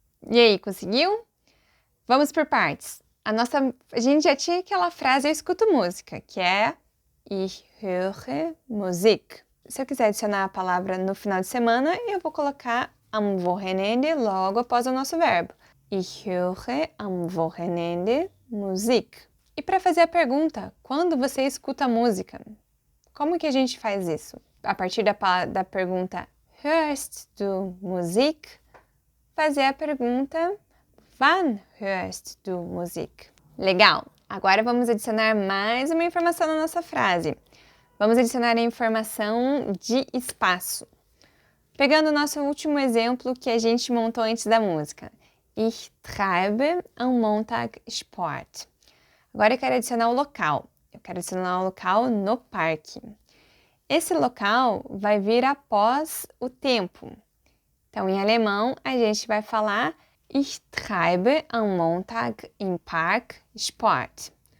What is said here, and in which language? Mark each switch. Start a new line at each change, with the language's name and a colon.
Portuguese: E aí, conseguiu? Vamos por partes. A gente já tinha aquela frase eu escuto música, que é
German: Ich höre Musik.
Portuguese: Se eu quiser adicionar a palavra no final de semana, eu vou colocar
German: am Wochenende
Portuguese: logo após o nosso verbo.
German: Ich höre am Wochenende Musik.
Portuguese: E para fazer a pergunta, quando você escuta música? Como que a gente faz isso? A partir da pergunta
German: Hörst du Musik?
Portuguese: Fazer a pergunta
German: Wann hörst du Musik?
Portuguese: Legal! Agora vamos adicionar mais uma informação na nossa frase. Vamos adicionar a informação de espaço. Pegando o nosso último exemplo que a gente montou antes da música.
German: Ich treibe am Montag Sport.
Portuguese: Agora eu quero adicionar o local. Eu quero adicionar o local no parque. Esse local vai vir após o tempo. Então, em alemão, a gente vai falar
German: Ich treibe am Montag im Park Sport.